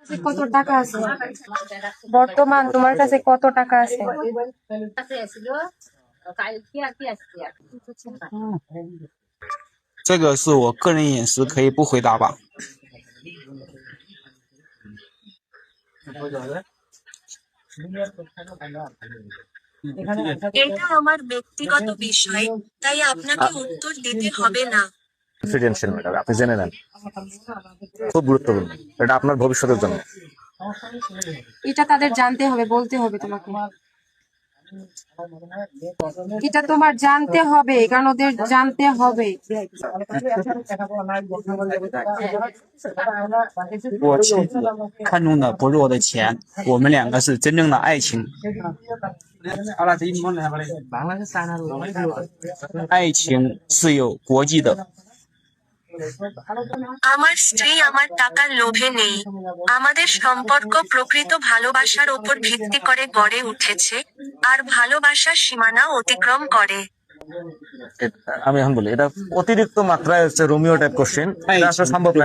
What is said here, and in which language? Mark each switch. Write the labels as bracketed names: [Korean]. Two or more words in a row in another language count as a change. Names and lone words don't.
[Bangla] কত টাকা আছে? বর্তমান তোমার কাছে কত টাকা আছে? [Chinese] 这个是我个人隐私，可以不回答吧？ [Bangla] এটা আমার ব্যক্তিগত বিষয়, তাই আপনাকে উত্তর দিতে হবে না। [English] confidential matter, [Bangla] আপনি জেনে নেন, খুব গুরুত্বপূর্ণ, এটা আপনার ভবিষ্যতের জন্য। এটা তাদের জানতে হবে, বলতে হবে তোমাকে। এটা তোমার জানতে হবে, কারণ ওদের জানতে হবে। [Chinese] 我妻子看中的不是我的钱，我们两个是真正的爱情。爱情是有国际的。 [Bangla] আমার স্ত্রী আমার টাকার লোভে নেই। আমাদের সম্পর্ক প্রকৃত ভালোবাসার ওপর ভিত্তি করে গড়ে উঠেছে, আর ভালোবাসার সীমানা অতিক্রম করে। আমি এখন বলি, এটা অতিরিক্ত মাত্রায় হচ্ছে রোমিও [English] type question, [Bangla] এটা আসলে সম্ভব না।